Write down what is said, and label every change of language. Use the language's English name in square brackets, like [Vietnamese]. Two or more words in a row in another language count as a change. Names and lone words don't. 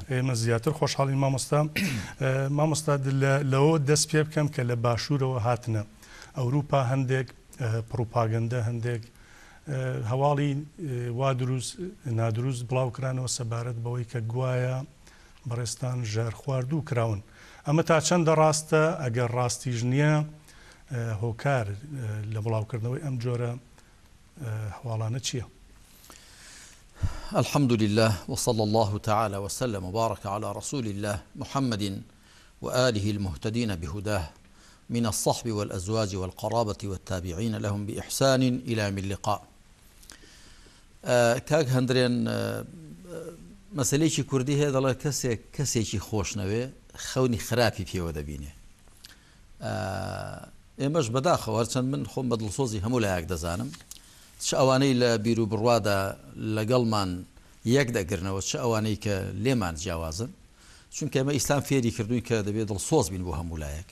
[Central Kurdish] ئێمە زیاتر خۆشحاڵین مامۆستا. مامۆستا لەوە دەست پێ بکەم کە لە باشوورەوە هاتنە ئەوروپا هەندێک پروپاگەندە، هەندێک هەواڵی وا دروست نادروست بڵاوکرانەوە سەبارەت بەوەی کە گوایە بەڕێستان ژار خواردوو کراون. ئەمە تا چەندە ڕاستە؟ ئەگەر ڕاستیش نییە هۆکار لە بڵاوکردنەوەی ئەم جۆرە هەواڵانە چییە؟ [Arabic] الحمد لله وصلى الله تعالى وسلم وبارك على رسول الله محمد وآله المهتدين بهداه من الصحب والأزواج والقرابة والتابعين لهم بإحسان إلى يوم اللقاء. [Central Kurdish] کاک هەندرێن مەسەلەیەکی کوردی هەیە دەڵێ کەسێکی خۆشنەوێ خەونی خراپی پێوە دەبینێ. ئێمەش بەداخەوە چەند من خۆم بە دڵسۆزی هەموو لایەک دەزانم چ ئەوانەی لە بیر و بڕوادا لەگەڵمان یەک دەگرنەوە، چ ئەوانەی کە لێمان جیاوازن، چونکە ئێمە ئیسلام فێری کردووی کە دەبێت دڵسۆز بین بۆ هەموو لایەک.